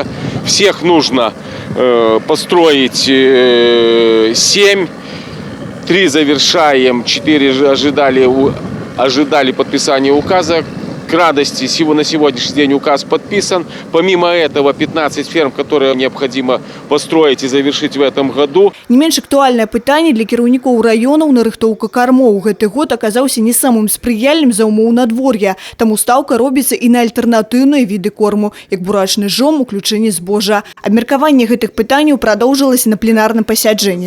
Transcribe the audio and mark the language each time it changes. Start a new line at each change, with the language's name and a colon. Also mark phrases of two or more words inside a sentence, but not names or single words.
Russian: Всех нужно построить 7. 3 завершаем, 4 ожидали подписания указа. К радости на сегодняшний день указ подписан. Помимо этого 15 ферм, которые необходимо построить и завершить в этом году.
Belarusian: Не менш актуальное пытанне для кіраўнікоў раёнаў нарыхтоўка кормоў. Гэты год оказаўся не самым спрыяльным за умоў надвор'я. Таму стаўка робіцца і на альтэрнатыўныя віды корму, як бурачны жом, уключэнне збожжа. Абмеркаванне гэтых пытанняў прадоўжылася на пленарным пасяджэнні.